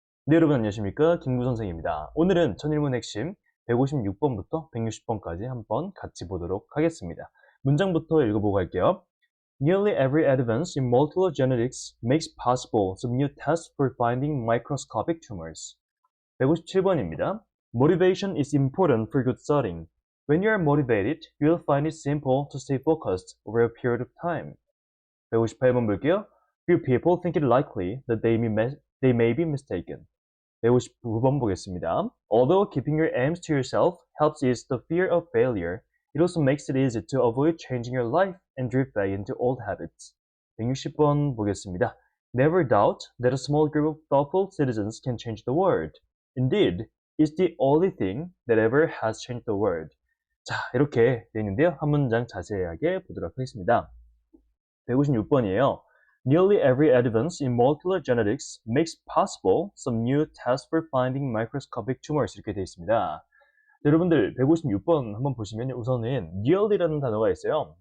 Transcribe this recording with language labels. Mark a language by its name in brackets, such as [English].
[Korean] 네, 여러분 안녕하십니까? 김구 선생입니다. 오늘은 천일문 핵심 156번부터 160번까지 한번 같이 보도록 하겠습니다. 문장부터 읽어보고 갈게요. [English] Nearly every advance in molecular genetics makes possible some new tests for finding microscopic tumors. [Korean] 157번입니다. [English] Motivation is important for good studying. When you are motivated, you will find it simple to stay focused over a period of time. [Korean] 158번 볼게요. [English] Few people think it likely that they may be mistaken. [Korean] 159번 보겠습니다. [English] Although keeping your aims to yourself helps ease the fear of failure, it also makes it easy to avoid changing your life and drift back into old habits. [Korean] 160번 보겠습니다. [English] Never doubt that a small group of thoughtful citizens can change the world. Indeed, it's the only thing that ever has changed the world. [Korean] 자, 이렇게 되어 있는데요. 한 문장 자세하게 보도록 하겠습니다. 156번이에요. [English] Nearly every advance in molecular genetics makes possible some new tests for finding microscopic tumors [Korean] 이렇게 되어 있습니다. 여러분들 156번 한번 보시면 우선은 nearly라는 단어가 있어요.